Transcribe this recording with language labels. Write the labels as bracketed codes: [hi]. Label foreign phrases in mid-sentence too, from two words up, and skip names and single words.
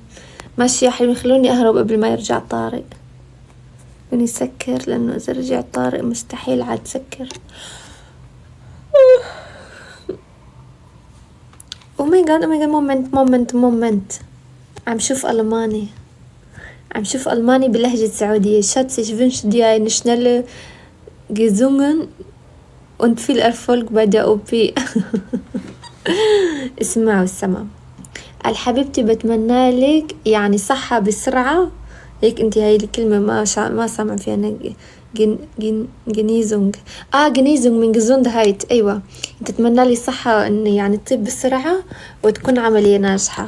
[ar] ماشي يا حلوين، خلوني اهرب قبل ما يرجع طارق ونسكر، لانه اذا رجع طارق مستحيل عاد سكر. [en] Oh my God moment. [ar] عم شوف ألماني بلهجة سعودية. [de] شات sich wünsche dir eine schnelle Gesundung und viel Erfolg bei der OP. [ar] اسمعوا السما الحبيبتي، بتمنى لك يعني صحة بسرعة. هيك انت هاي الكلمة ما سامع فيها أنا. جنيزونج من gesundheit. ايوه، انت تتمنى لي صحة اني يعني تطيب بسرعة وتكون عملية ناجحة.